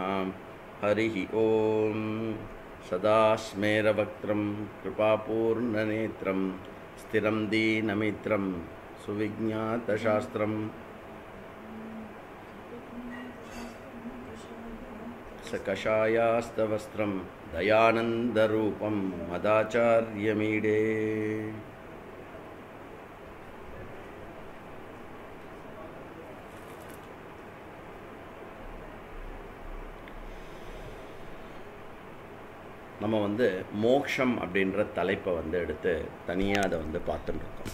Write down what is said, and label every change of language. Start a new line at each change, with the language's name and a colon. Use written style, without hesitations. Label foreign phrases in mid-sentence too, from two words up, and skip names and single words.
Sanskrit: हरिः ॐ सदा स्मेरवक्त्रं कृपापूर्णनेत्रं स्थिरं दीनमित्रं सुविज्ञातशास्त्रं सकषायास्तवस्त्रं दयानन्दरूपं मदाचार्यमीडे।
Tamil: நம்ம மோக்ஷம் அப்படின்ற தலைப்பை எடுத்து தனியாக அதை பார்த்துட்டு இருக்கோம்.